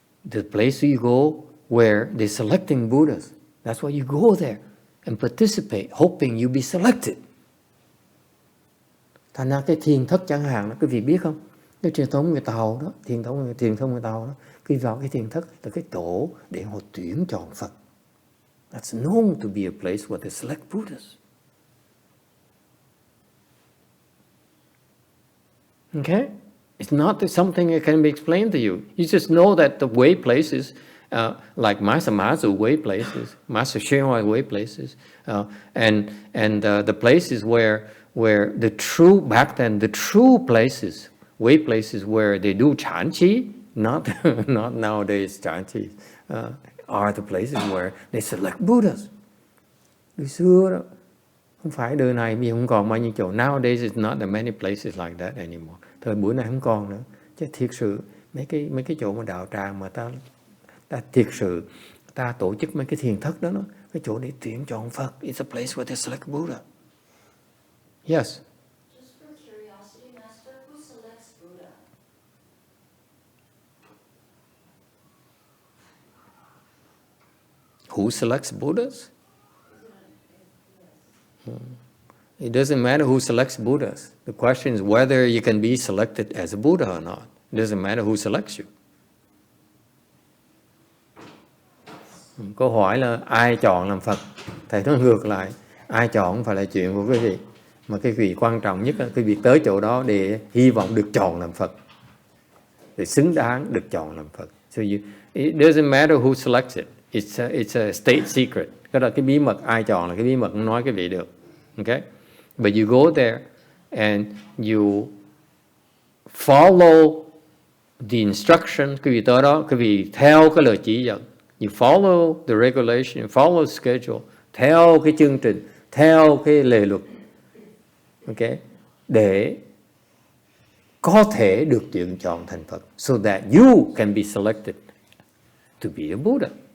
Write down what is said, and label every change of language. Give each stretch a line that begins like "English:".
English: The place you go where they're selecting Buddhas. That's why you go there and participate, hoping you be selected.
Vietnamese: Thành ra cái thiền thất chẳng hạn đó, quý vị biết không? Cái truyền thống người Tàu đó, thiền thông người Tàu đó, quý vị vào cái thiền thất là cái tổ để họ tuyển chọn Phật.
English: That's known to be a place where they select Buddhas. Okay? It's not something that can be explained to you. You just know that the way places, like Master MaZu way places, Master ShiTou way places, and the places where the true, back then, the true places, way places where they do Chanchi, not nowadays Chanchi, are the places where they select Buddhas.
Vietnamese: Từ xưa đó, không phải đời này bây giờ không còn bao nhiêu chỗ.
English: Nowadays it's not that many places like that anymore.
Vietnamese: Thời buổi này không còn nữa. Chứ thiệt sự mấy cái chỗ mà đạo tràng mà ta thiệt sự ta tổ chức mấy cái thiền thất đó, cái chỗ để tuyển chọn Phật.
English: It's a place where they select Buddha. Yes. Just for curiosity, Master, who selects Buddha? Who selects Buddhas? It doesn't matter who selects Buddhas. The question is whether you can be selected as a Buddha or not. It doesn't matter who selects you.
Vietnamese: Câu hỏi là ai chọn làm Phật? Thầy nói ngược lại, ai chọn không phải là chuyện của quý vị, mà cái việc quan trọng nhất là cái việc tới chỗ đó để hy vọng được chọn làm Phật. để xứng đáng được chọn làm Phật.
English: So it doesn't matter who selects it. It's a state secret.
Vietnamese: Cái đó cái bí mật, ai chọn là cái bí mật, không nói cái vị được.
English: Okay? But you go there and you follow the instruction.
Vietnamese: Quý vị tới đó, quý vị theo cái lời chỉ dẫn.
English: You follow the regulation, you follow the schedule,
Vietnamese: theo cái chương trình, theo cái lề luật. Okay? Để có thể được tuyển chọn thành Phật.
English: So that you can be selected to be a Buddha.